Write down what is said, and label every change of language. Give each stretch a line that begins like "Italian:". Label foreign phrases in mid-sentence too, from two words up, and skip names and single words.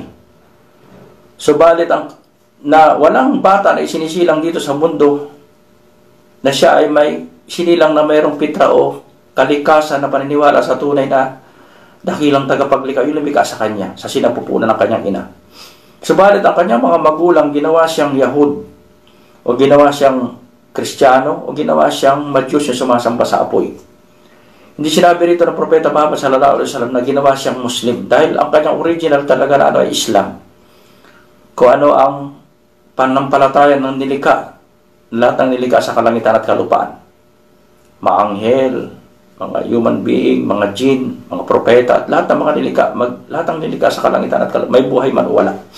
Filipino: Subalit na walang bata na isinisilang dito sa mundo na siya ay may sinilang na mayroong pitra o kalikasan na paniniwala sa tunay na dakilang tagapaglikha, yung lumikha sa kanya, sa sinapupunan ng kanyang ina. Subalit ang kanyang mga magulang, ginawa siyang Yahud, o ginawa siyang Kristiyano, o ginawa siyang Madyos yung sumasamba sa apoy. Hindi sinabi rito ng Propeta Muhammad
Arabic: صلى الله عليه وسلم
Filipino: na ginawa siyang Muslim, dahil ang kanyang original talaga na ay Islam. Kung ano ang panampalataya ng nilikha, lahat ng nilikha sa kalangitan at kalupaan. Maanghel, mga
English: human being,
Filipino: mga jinn, mga propeta, at lahat ng mga nilikha, lahat ng nilikha sa kalangitan at kalupaan, may buhay man o wala.